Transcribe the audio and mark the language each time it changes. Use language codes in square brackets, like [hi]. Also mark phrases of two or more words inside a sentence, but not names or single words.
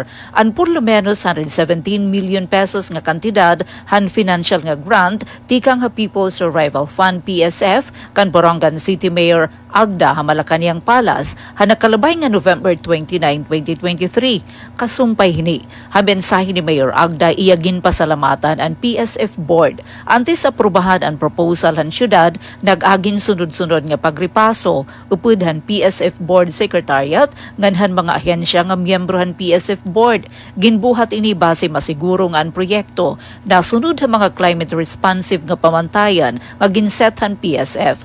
[war] ang [es] por lo menos [war] 117 million pesos nga kantidad han financial nga grant tikang ha People's Survival Fund PSF kan Borongan City Mayor Agda ha Malacañang Palace ha nakalabay nga November 29, 2023. Kasumpay hini ha mensahe ni Mayor Agda iyagin pasalamatan ang PSF board antes aprubahan ang proposal han syudad nag-agin sunod-sunod nga pagripaso upod han PSF board secretariat nganhan mga ahensya nga miyembro han PSF board ginbuhat ini base masiguro nga ang proyekto nasunod ang mga [en] climate responsive [war] nga pamantayan nga ginsethan PSF.